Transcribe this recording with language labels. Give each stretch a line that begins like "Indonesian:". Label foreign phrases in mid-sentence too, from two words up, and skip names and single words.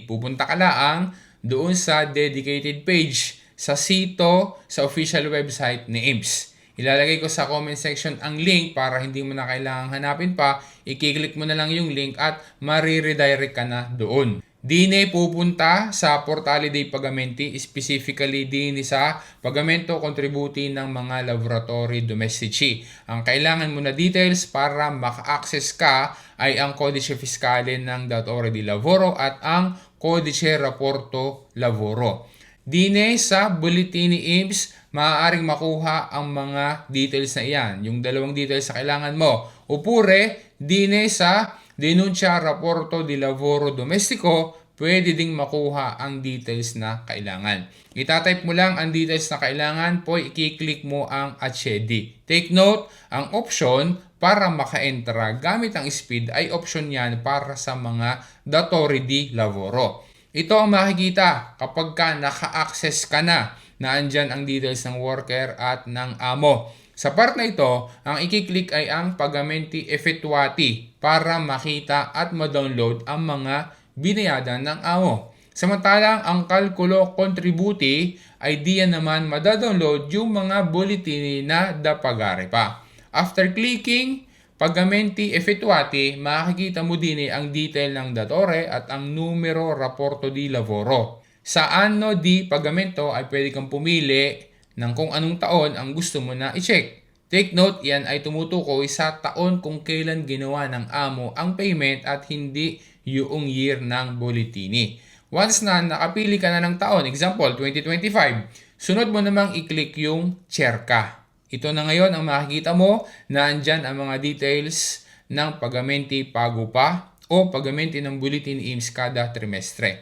Filipino: Pupunta ka lang doon sa
English: dedicated page
Filipino: sa sito sa
English: official website
Filipino: ni IMS. Ilalagay ko sa
English: comment section
Filipino: ang link para hindi mo na kailangang hanapin pa. I-click mo na lang yung link at mariredirect ka na doon. Dine pupunta sa Portale dei Pagamenti, specifically din sa
Italian: pagamento contributi
Filipino: ng mga
Italian: laboratori domestici.
Filipino: Ang kailangan mo na details para maka-access ka ay ang
Italian: Codice Fiscale
Filipino: ng
Italian: Datore di Lavoro
Filipino: at ang
Italian: Codice Rapporto Lavoro.
Filipino: Dine sa bulletin ni IMS, maaaring makuha ang mga details na iyan. Yung dalawang details na kailangan mo. Upure, dine sa
Italian: Denuncia Rapporto di Lavoro Domestico,
Filipino: pwede ding makuha ang details na kailangan. Itatype mo lang ang details na kailangan po, i-click mo ang accedi.
English: Take note,
Filipino: ang option para maka-entra gamit ang speed ay option yan para sa mga
Italian: datori di lavoro.
Filipino: Ito ang makikita kapag ka naka-access ka na andyan ang details ng worker at ng amo. Sa part na ito, ang i-click ay ang
Italian: Pagamenti Effettuati
Filipino: para makita at ma-download ang mga binayadan ng amo. Samantalang ang
Italian: Kalkulo Contributi
Filipino: ay diyan naman madadownload yung mga bulletin na
Italian: da pagare
Filipino: pa.
English: After clicking
Italian: Pagamenti Effettuati,
Filipino: makikita mo din ang detail ng datore at ang numero
Italian: Rapporto di Lavoro.
Filipino: Sa
Italian: anno di pagamento
Filipino: ay pwede kang pumili ng kung anong taon ang gusto mo na i-check.
English: Take note,
Filipino: yan ay tumutukoy sa taon kung kailan ginawa ng amo ang payment at hindi yung year ng bulletini. Once na nakapili ka na ng taon, example 2025, sunod mo namang i-click yung Cerca. Ito na ngayon ang makikita mo na andyan ang mga details ng
Italian: pagamenti pago pa
Filipino: o pagamenti ng bulletin IMS kada trimestre.